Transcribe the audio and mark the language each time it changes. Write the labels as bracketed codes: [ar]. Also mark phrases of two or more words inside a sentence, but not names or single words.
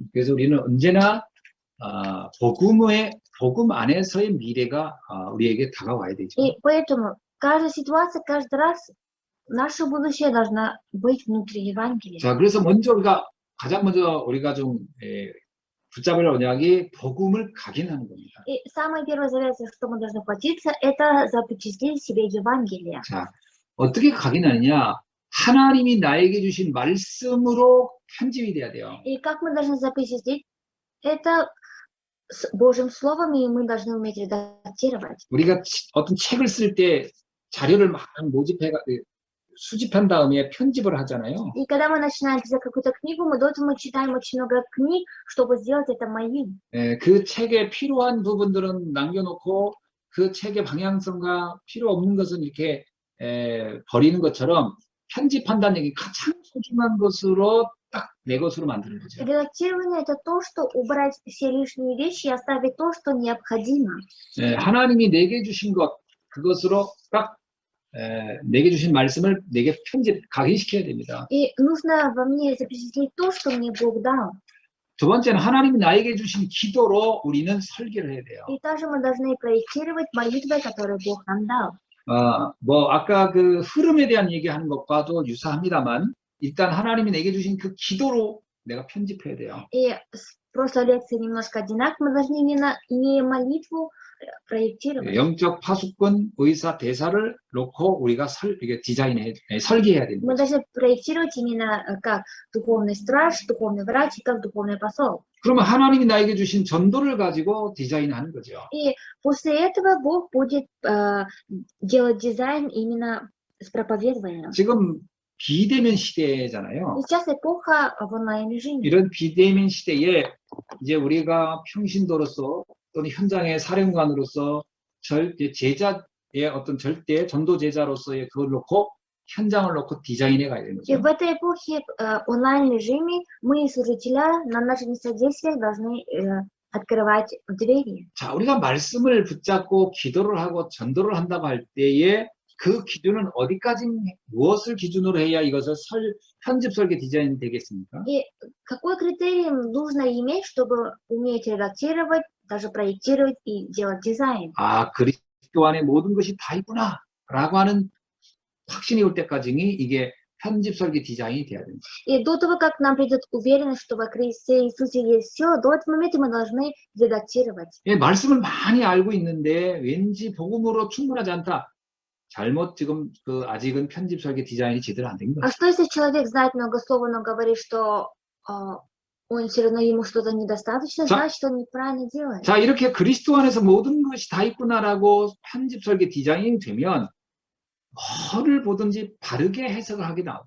[ko] 그래서 우리는 언제나 복음 안에서의 미래가 우리에게 다가와야 되죠. [ru] И поэтому каждая ситуация, каждый раз наше будущее должно быть внутри Евангелия. [ko] 자, 그래서 가장 먼저 우리가 좀 붙잡을 언약이 복음을 각인하는 겁니다. [ru] И самое первое завет, что мы должны платиться, это запечатлеть себе Евангелие. [ko] 자, 어떻게 각인하느냐? 하나님이 나에게 주신 말씀으로 편집이 돼야 돼요. [ru] И как мы должны запечатлеть Это с Божьим Словом, и мы должны уметь редактировать. [ko] 우리가 어떤 책을 쓸 때 자료를 막 수집한 다음에 편집을 하잖아요. [ru] И когда мы начинаем писать какую-то книгу, мы до этого читаем очень много книг, чтобы сделать это моим. [ko] 그 책에 필요한 부분들은 남겨놓고 그 책의 방향성과 필요 없는 것은 이렇게 버리는 것처럼 편집한다는 얘기 가장 소중한 것으로 딱 내 것으로 만드는 거죠. [ru] Редактирование — это то, что убрать все лишние вещи и оставить то, что необходимо. [ko] 하나님이 내게 주신 것, 그것으로 딱 내게 주신 말씀을 내게 각인시켜야 됩니다. [ru] И нужно во мне запечатлеть то, что мне Бог дал. [ko] 두 번째는 하나님이 나에게 주신 기도로 우리는 설계를 해야 돼요. [ru] И также мы должны проектировать молитвы, которые Бог нам дал. [ko] 아까 그 흐름에 대한 얘기하는 것과도 유사합니다만 일단 하나님이 내게 주신 그 기도로 내가 편집해야 돼요. [ru] И с прошлой лекции немножко одинаково. Мы должны имея молитву проектировать. [ko] 영적 파수꾼, 의사, 대사를 놓고 우리가 설계해야 됩니다. [ru] Мы должны проектировать именно как духовный страж, духовный врач и как духовный посол. [ko] 그러면 하나님이 나에게 주신 전도를 가지고 디자인하는 거죠. [ru] И после этого Бог будет делать дизайн именно с проповедованием. [ko] 지금 비대면 시대잖아요. [ru] Сейчас эпоха в онлайн-режиме. [ko] 이런 비대면 시대에 이제 우리가 평신도로서 또는 현장의 사령관으로서 제자의 어떤 절대 전도 제자로서의 그걸 놓고 현장을 놓고 디자인해 가야 되는 [ru] И [ko] 거죠. [ru] в этой эпохе онлайн-режиме мы, служителя, на наших содействиях должны открывать двери. [ko] 자, 우리가 말씀을 붙잡고 기도를 하고 전도를 한다고 할 때에 그 기준은 어디까지 무엇을 기준으로 해야 이것을 편집 설계 디자인 되겠습니까? [ru] И какой критерий нужно иметь, чтобы уметь редактировать, даже проектировать и делать дизайн? [ko] 아, 그리스도 안에 모든 것이 다 있구나 라고 하는 확신이 올 때까지는 이게 편집 설계 디자인이 돼야 됩니다. [ru] И до того, как нам придет уверенность, что во Христе Иисусе есть все, до этого момента мы должны редактировать. [ko] 예, 말씀을 많이 알고 있는데 왠지 복음으로 충분하지 않다. 잘못 지금 아직은 편집 설계 디자인이 제대로 안 된 [ru] А [ko] 거죠. [ru] что если человек знает много слова, но говорит, что он все равно ему что-то недостаточно, значит, он неправильно делает. [ko] 자, 이렇게 그리스도 안에서 모든 것이 다 있구나라고 편집 설계 디자인이 되면 뭐를 보든지 바르게 해석을 하게 나옵니다.